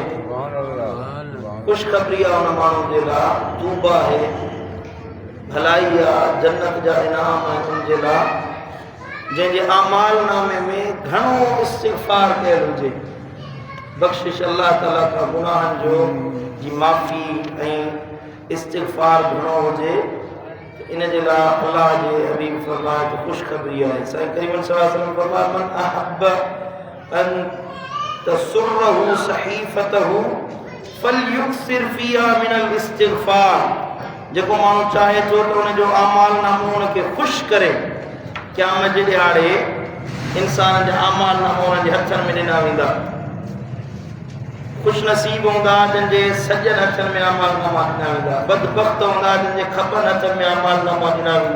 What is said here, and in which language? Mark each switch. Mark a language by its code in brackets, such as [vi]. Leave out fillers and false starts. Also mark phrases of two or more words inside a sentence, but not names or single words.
[sd] ख़ुशख़बरी आहे उन माण्हू जे लाइ, तूबा आहे, भलाई आहे, जन्नत जा इनाम आहिनि उन जे लाइ जंहिंजे आमाल नामे में घणो इस्तिग़फ़ार कयल हुजे। बख़्शिश अल्लाह ताला खां गुनाहनि जो जी माफ़ी ऐं इस्तिग़फ़ार घणो हुजे। इन जे लाइ अल्लाह जे हबीब फरमाए त ख़ुशख़बरी आहे। [ar] साईं करीम صلى الله عليه وسلم फरमाया من أحب أن تسره صحيفته فليكثر فيها من الاستغفار. [sd] जेको माण्हू चाहे थो त उन जो आमाल नामो उनखे ख़ुशि करे, क़यामत जे ॾियारे इंसान जा आमाल नामो उन जे हथनि में ॾिना वेंदा। खुश नसीब हूंदा जंहिंजे सॼनि हथनि में आमाल नामा ॾिना वेंदा, बदबख़्त हूंदा जंहिंजे खपनि हथनि में आमाल नामा ॾिना वेंदा।